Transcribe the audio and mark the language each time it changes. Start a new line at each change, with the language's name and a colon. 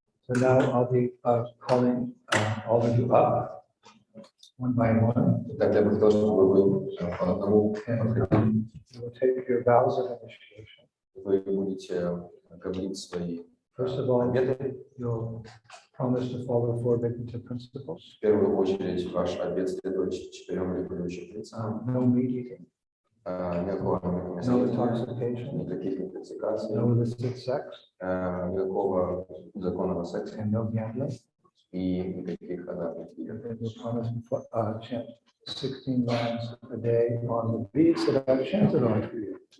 English: So now I'll be calling all of you up one by one.
Russian: Так, я бы хотел, чтобы вы по одному
English: And you will take your vows of initiation.
Russian: вы будете говорить свои
English: First of all,
Russian: обеты.
English: you'll promise to follow 4 Vignita principles.
Russian: В первую очередь ваш обет следовать 4 регулирующим принципам.
English: No meat eating,
Russian: Никакого
English: no
Russian: мясоедения,
English: intoxication,
Russian: никаких интоксикаций,
English: no illicit sex,
Russian: никакого законного секса,
English: and no gambling.
Russian: и никаких азартных игр.
English: That you promise to chant 16 lines a day on the beats that I've chanted on for you.